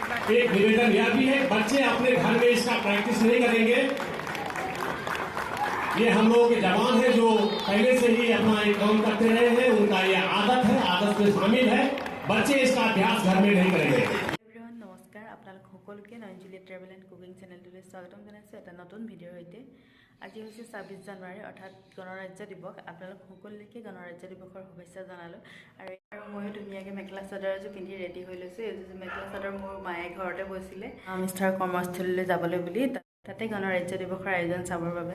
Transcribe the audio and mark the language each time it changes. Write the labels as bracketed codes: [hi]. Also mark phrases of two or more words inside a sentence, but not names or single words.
[hi] एक निवेदन यह भी है, बच्चे अपने घर में इसका प्रैक्टिस नहीं करेंगे। ये हम लोगों के जवान हैं जो पहले से ही अपना एक काम करते रहे हैं, उनका ये आदत है, आदत में शामिल है। बच्चे इसका अभ्यास घर में नहीं करेंगे। नमस्कार, [as] আপোনালোক সকলোকে নয়নজুলিয়া ট্ৰেভেল এণ্ড কুকিং চেনেলটোলৈ স্বাগতম জনাইছোঁ এটা নতুন ভিডিঅ'ৰ সৈতে। আজি হৈছে 26 জানুৱাৰী অৰ্থাৎ গণৰাজ্য দিৱস। আপোনালোক সকলোকে গণৰাজ্য দিৱসৰ শুভেচ্ছা জনালোঁ। আৰু ময়ো ধুনীয়াকৈ মেখেলা চাদৰ এযোৰ পিন্ধি ৰেডি হৈ লৈছোঁ। এইযোৰ মেখেলা চাদৰ মোৰ মায়ে ঘৰতে বৈছিলে মিষ্টাৰ কৰ্মস্থলীলৈ যাবলৈ বুলি, তাতে গণৰাজ্য দিৱসৰ আয়োজন চাবৰ বাবে।